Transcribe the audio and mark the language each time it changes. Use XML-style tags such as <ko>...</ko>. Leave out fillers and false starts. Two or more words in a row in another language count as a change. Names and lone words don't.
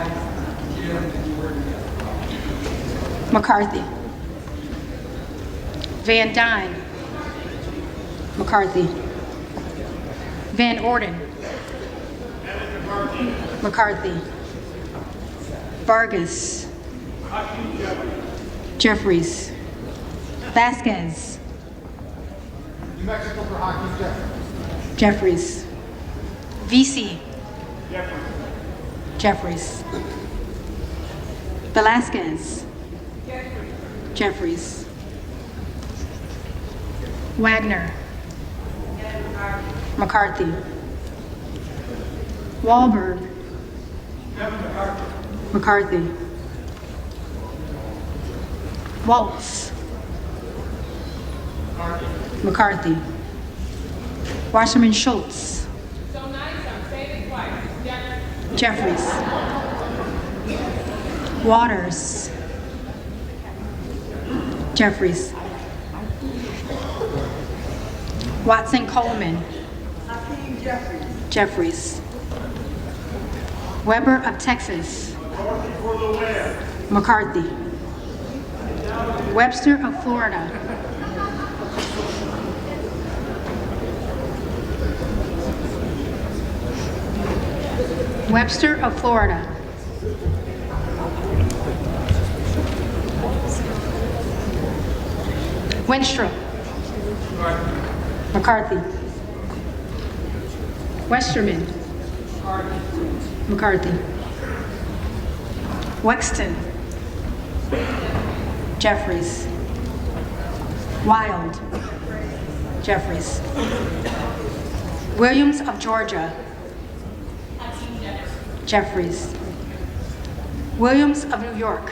<en>McCarthy. Van Dyne. McCarthy. Van Orden. McCarthy. Vargas. Jeffries. Vasquez. New Mexico for Hakeem Jeffries. Jeffries. VC. Jeffries. Velasquez. Jeffries. Wagner. McCarthy. Wahlberg. McCarthy. Waltz. McCarthy. Wasserman Schultz. Jeffries. Waters. Jeffries. Watson Coleman. Jeffries. Weber of Texas. McCarthy. Webster of Florida. Webster of Florida. Wenstrup. McCarthy. Westerman. McCarthy. Wexton. Jeffries. Wild. Jeffries. Williams of Georgia. Jeffries. Williams of New York.</en>